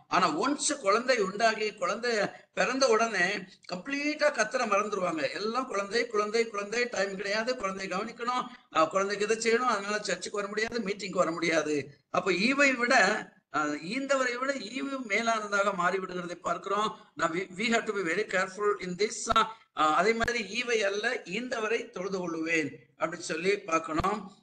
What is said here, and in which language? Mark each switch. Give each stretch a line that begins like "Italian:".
Tamil: ஆனா ஒன்ஸ் குழந்தை உண்டாகி குழந்தை பிறந்த உடனே கம்ப்ளீட்டா கத்தரை மறந்துடுவாங்க. எல்லாம் குழந்தை குழந்தை குழந்தை, டைம் கிடையாது, குழந்தைய கவனிக்கணும், குழந்தைக்கு இதை செய்யணும், அதனால சர்ச்சுக்கு வர முடியாது, மீட்டிங்க்கு வர முடியாது. அப்ப ஈவை விட ஈந்தவரை விட ஈவு மேலானதாக மாறிவிடுகிறதை பார்க்கிறோம்.
English: we have to be very careful in this.
Tamil: அதே மாதிரி ஈவை அல்ல ஈந்தவரை தொழுது கொள்ளுவேன் அப்படின்னு சொல்லி பார்க்கணும்.